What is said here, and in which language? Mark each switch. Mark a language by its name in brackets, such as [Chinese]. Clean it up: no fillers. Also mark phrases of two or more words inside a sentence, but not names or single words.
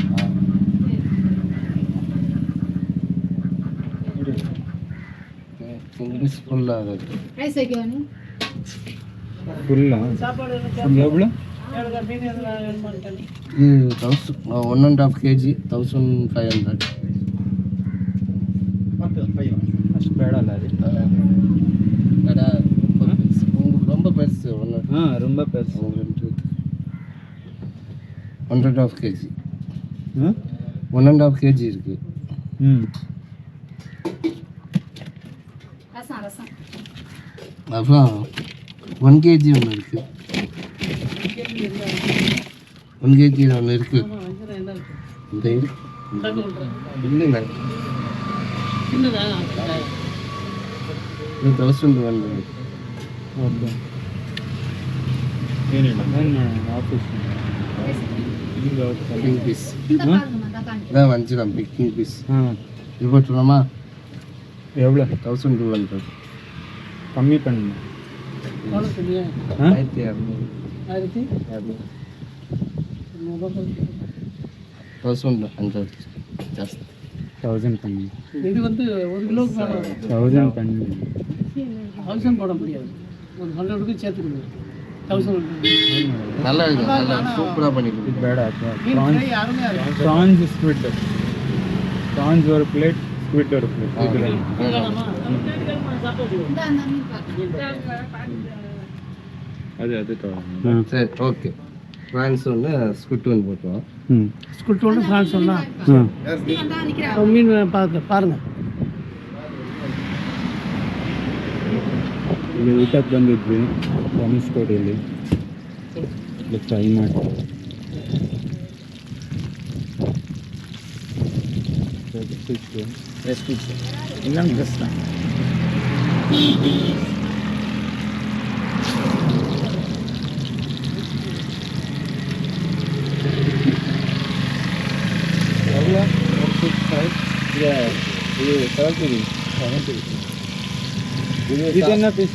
[Tamil] கிங் பீஸ் ஃபுல்லாக இருக்குது. ஃபுல்லா எவ்வளோ? இது 1.5 kg 1500. [Kannada] ಅಷ್ಟು ಬೇಡ ಅಲ್ಲ ಅದು? [Tamil] ரொம்ப பெருசு. ரொம்ப பெருசு. 1.5 kg. 1.5 kg இருக்கு. அப்புறம் 1 kg ஒன்று இருக்கு. 1 kg ஒன்று இருக்கு. இந்த இல்லைங்க, 1200. [Kannada] ಓಕೆ, ಏನಿಲ್ಲ ಆಫೀಸ್ [Tamil] கிங் பீஸ் இதான் வஞ்சிரம் பிக் கிங் பீஸ். இது போட்டுலாமா? எவ்வளோ? 1200. கம்மி பண்ணுங்க. 1200 ஜாஸ்தி. 1000 பண்ணி. இது வந்து 1 கிலோக்கு மேலே 1000 பண்ணி. 1000 போட முடியாது, ஒரு 100க்கு சேர்த்துக்கணும். 1000 நல்லா இருக்கு, நல்லா சூப்பராக பண்ணிருக்கு. [English] ಬೇಡ prawns squid, prawns ஒரு plate, squid ஒரு ಪ್ಲೇಟ್. [Tamil] அது சரி, ஓகே. ஃப்ரான்ஸ் ஒன்று, ஸ்குட் ஒன்று போட்டுருவோம். ஸ்குட் ஒன்று, ஃப்ரான்ஸ் ஒன்றா? மீன் பாருங்க. [Kannada] ಇಲ್ಲಿ ಊಟಕ್ಕೆ ಬಂದಿದ್ವಿ ಧನುಷ್ಕೋಡಿಯಲ್ಲಿ, ಇಲ್ಲಿ ಫ್ರೈ ಮಾಡಿ ಇಲ್ಲ ಕಷ್ಟ. [Tamil] இது 70. [Kannada] ಇದು என்ன ಪೀಸ್?